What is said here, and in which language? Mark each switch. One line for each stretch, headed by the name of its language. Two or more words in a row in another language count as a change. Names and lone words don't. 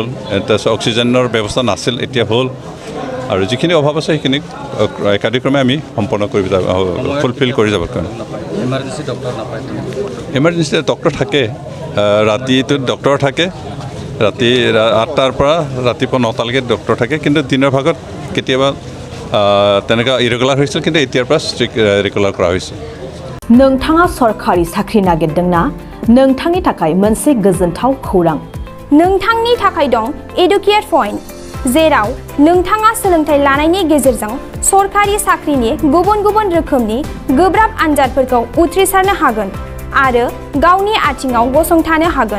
Assamese: তাৰপিছত অক্সিজেনৰ ব্যৱস্থা নাছিল, এতিয়া হ'ল। আৰু যিখিনি অভাৱ আছে সেইখিনি একাধিক্ৰমে আমি সম্পন্ন কৰি যাব, ফুলফিল কৰি যাব কাৰণে। ইমাৰ্জেঞ্চি ডক্টৰ থাকে, ৰাতিটোত ডক্টৰ থাকে, ৰাতি 8টাৰ পৰা ৰাতিপুৱা 9টালৈকে ডক্টৰ থাকে, কিন্তু দিনৰ ভাগত কেতিয়াবা তেনেকুৱা ইৰেগুলাৰ হৈছিল, কিন্তু এতিয়াৰ পৰা
English: strict regular
Assamese: কৰা হৈছে।
Bodo: नोंथाङा सरकारि साख्रि नागिरदोंना? नोंथांनि थाखाय मोनसे गोजोनथाव खौरां। नोंथांनि थाखाय दं एडुकेट पइन्ट, जेराव नोंथाङा सोलोंथाइ लानायनि गेजेरजों सरकारि साख्रिनि गुबुन गुबुन रोखोमनि गोब्राब आनजादफोरखौ उथ्रिसारनो हागोन आरो गावनि आथिङाव गसंथानो हागोन।